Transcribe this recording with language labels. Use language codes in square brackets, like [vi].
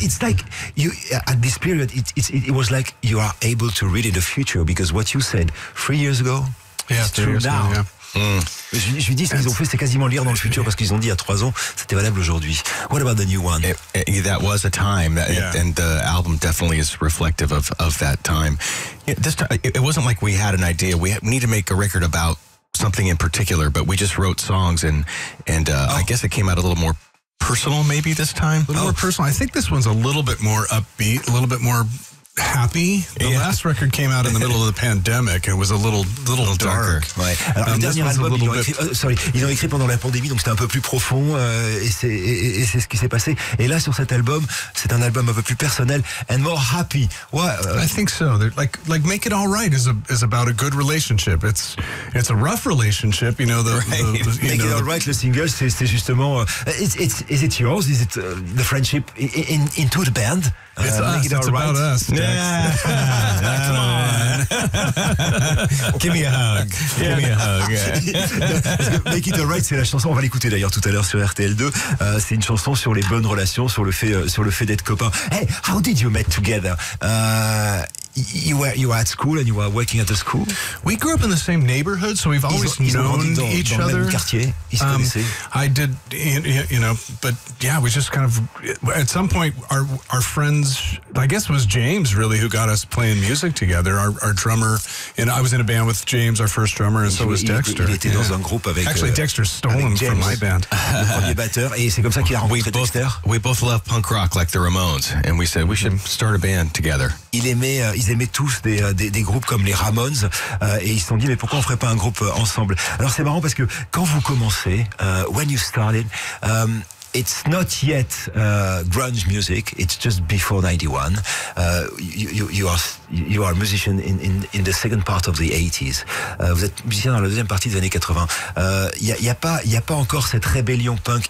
[en] It's like you at this period. It was like you are able to read in the future because what you said 3 years ago is true now. Yeah. [fr] Je lui dis, ce qu'ils ont fait, c'est quasiment lire dans le futur parce qu'ils ont dit il y a 3 ans, c'était valable aujourd'hui. [en] What about the new one? That was a time, and the album definitely is reflective of that time. This time, it wasn't like we had an idea. We need to make a record about something in particular, but we just wrote songs, and I guess it came out a little more personal maybe this time. A little more personal. I think this one's a little bit more upbeat, a little bit more happy. The last record came out in the middle of the pandemic. It was a little darker. [fr] Ouais. Alors le dernier album, ils l'ont écrit pendant la pandémie, donc c'était un peu plus profond, et c'est ce qui s'est passé. Et là, sur cet album, c'est un album un peu plus personnel [en] and more happy. I think so. Like Make It All Right is about a good relationship. It's a rough relationship, [fr] Make It All Right, le single, c'est justement. [en] Is it yours? Is it the friendship into the band? It's us. Make It All It's Right. about us. Yeah. Come on. Give me a hug. Give me a hug. [fr] Make It All Right, c'est la chanson, on va l'écouter d'ailleurs tout à l'heure sur RTL2. C'est une chanson sur les bonnes relations, sur le fait d'être copain. [en] Hey, how did you meet together? You were at school and you were working at the school? We grew up in the same neighborhood, so we've always known each [fr] dans [en] other. [fr] Le même quartier. Ils se connaissaient. [en] I did, but yeah, we just kind of, at some point, our friends, I guess it was James really who got us playing music together. Our drummer, and I was in a band with James, our first drummer, and so was Dexter. [fr] Il était dans un groupe avec. [en] Actually, Dexter's stolen from my band. [fr] Le premier batteur, et c'est comme ça qu'il a rencontré Dexter. [en] We both love punk rock like the Ramones, and we said we should start a band together. [fr] ils aimaient tous des groupes comme les Ramones et ils se sont dit mais pourquoi on ferait pas un groupe ensemble. Alors c'est marrant parce que quand vous commencez, [en] when you started, it's not yet grunge music. It's just before 91. You are a musician in the second part of the 80s. [fr] Vous êtes musicien dans la deuxième partie des années 80. Il y a pas encore cette rébellion punk.